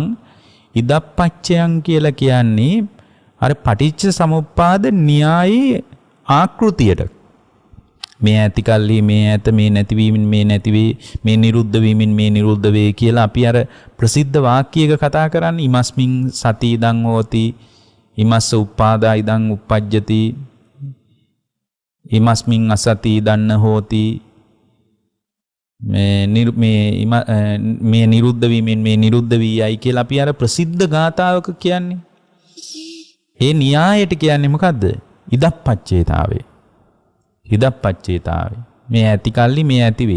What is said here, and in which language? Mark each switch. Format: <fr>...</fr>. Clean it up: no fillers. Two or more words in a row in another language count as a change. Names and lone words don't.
<si>ඉදප්පච්චයන් කියලා කියන්නේ අර</si> <pi>පටිච්ච සමුප්පාද</pi> <si>න්‍යායී ආකෘතියට. මේ ඇති කල්හි මේ ඇත, මේ නැතිවීමෙන් මේ නැතිවේ, මේ නිරුද්ධ වීමෙන් මේ නිරුද්ධ වේ කියලා අපි අර ප්‍රසිද්ධ වාක්‍යයක කතා කරන්නේ.</si> <pi>ඉමස්මින් සති ඉදං හෝති, ඉමස්ස උප්පාදා ඉදං උප්පජ්ජති, ඉමස්මින් අසති ඉදන්න හෝති,</pi> <si>මේ නිරුද්ධ වීමෙන් මේ නිරුද්ධ වී යයි කියලා අපි අර ප්‍රසිද්ධ ගාථාවක කියන්නේ. ඒ න්‍යායයට කියන්නේ මොකද්ද? ඉදප්පච්චේතාවේ. ඉදප්පච්චේතාවේ. මේ ඇති කල්ලි මේ ඇති වේ.</si>